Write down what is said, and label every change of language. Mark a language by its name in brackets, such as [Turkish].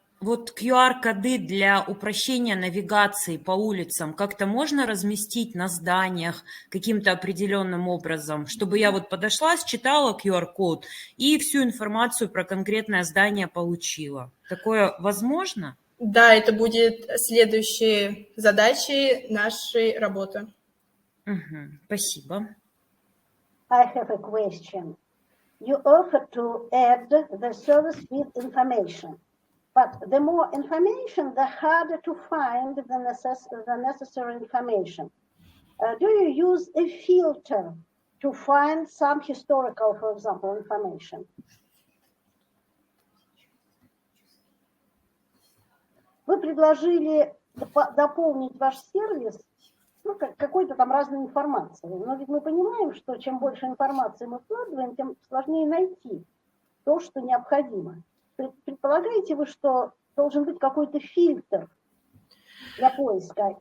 [Russian] Вот QR-коды для упрощения навигации по улицам как-то можно разместить на зданиях каким-то определенным образом, чтобы я вот подошла, считала QR-код и всю информацию про конкретное здание получила? Такое возможно? Да, это будет следующей задачей нашей работы. Спасибо. [English] I have a question. You offer to add the service with information. But the more information, the harder to find the necessary information. Do you use a filter to find some historical, for example, information? [Russian] Вы предложили дополнить ваш сервис какой-то там разной информацией. Но ведь мы понимаем, что чем больше информации мы вкладываем, тем сложнее найти то, что необходимо. Предполагаете вы, что должен быть какой-то фильтр для поиска?